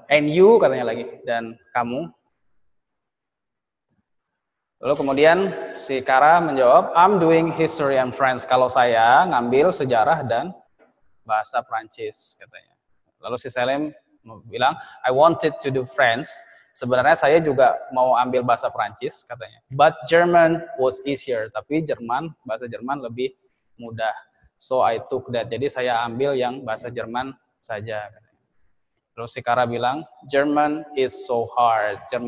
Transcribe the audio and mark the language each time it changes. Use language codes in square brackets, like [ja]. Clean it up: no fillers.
[en] And you, [id] katanya lagi, dan kamu. Lalu kemudian si Kara menjawab, [en] I'm doing history and French. [id] Kalau saya ngambil sejarah dan bahasa Prancis, katanya. Lalu si Selim bilang, [en] I wanted to do French. [id] Sebenarnya saya juga mau ambil bahasa Prancis, katanya. [en] But German was easier. [id] Tapi bahasa Jerman lebih mudah. [en] So I took that. [id] Jadi saya ambil yang bahasa Jerman saja. Terus si Kara bilang, [en] German is so hard.